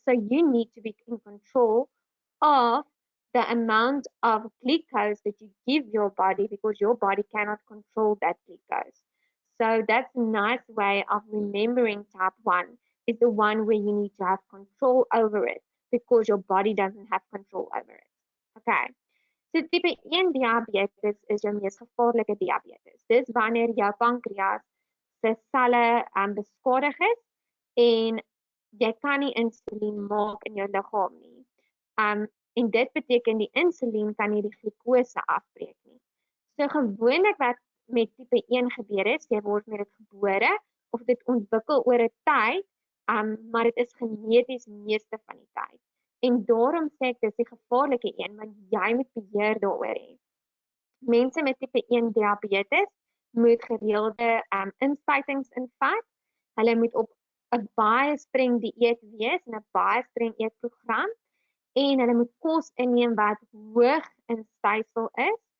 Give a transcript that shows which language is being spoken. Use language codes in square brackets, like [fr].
[en] So you need to be in control of the amount of glucose that you give your body because your body cannot control that glucose. So that's a nice way of remembering type 1 is the one where you need to have control over it because your body doesn't have control over it. Okay. So type 1 diabetes is [af] jou mees gevaarlike [en] diabetes. [af] Dis wanneer jou pankreas se selle beskadig is en jy kan nie insulien maak in jou liggaam nie. En dit beteken die insulien kan nie die glikose afbreek nie. So gewoonlik wat met tipe 1 gebeur is, jy word met dit gebore of dit ontwikkel oor 'n tyd, maar dit is geneties meeste van die tyd. En daarom sê ek dis die gevaarlike een, want jy moet beheer daaroor hê. Mense met tipe 1 diabetes moet gereelde inspuitings invat. Hulle moet op 'n baie streng dieet wees en 'n baie streng eetprogram en hulle moet kos inneem wat hoog in stysel is.